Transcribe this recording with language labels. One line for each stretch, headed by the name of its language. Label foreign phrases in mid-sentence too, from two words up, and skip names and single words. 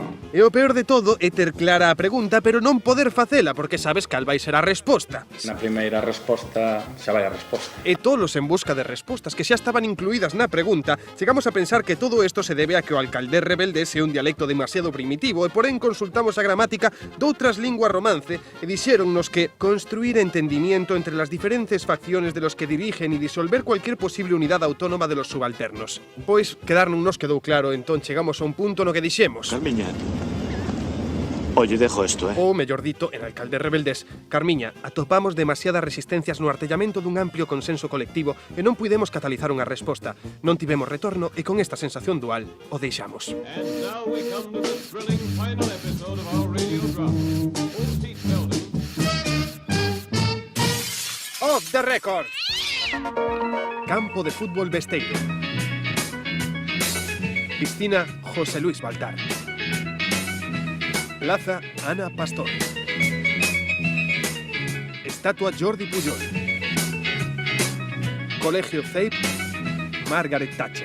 Galician: E o peor de todo é ter clara a pregunta, pero non poder facela, porque sabes cal vai ser a resposta. Na primeira resposta xa vai a resposta. E tolos en busca de respostas que xa estaban incluídas na pregunta, chegamos a pensar que todo isto se debe a que o alcaldés rebeldés é un dialecto demasiado primitivo e porén consultamos a gramática doutras linguas romance e dixéronnos que
Spanish: construir entendimiento entre las diferentes facciones de los que dirigen y disolver cualquier posible unidade autónoma de los subalternos.
Galician: Pois, quedar non nos quedou claro, entón chegamos a un punto no que dixemos.
Spanish: Carmiña. Oye, dejo esto,
Galician: Ou, mellor dito, en alcaldes rebeldés, Carmiña, atopamos demasiadas resistencias no artellamento dun amplio consenso colectivo e non puidemos catalizar unha resposta. Non tivemos retorno e con esta sensación dual o deixamos.
English: Off the record!
Spanish: Campo de fútbol Besteiro. Piscina José Luis Baltar. Plaza Ana Pastor. Estatua Jordi Pujol. Colegio CEIP Margaret Thatcher.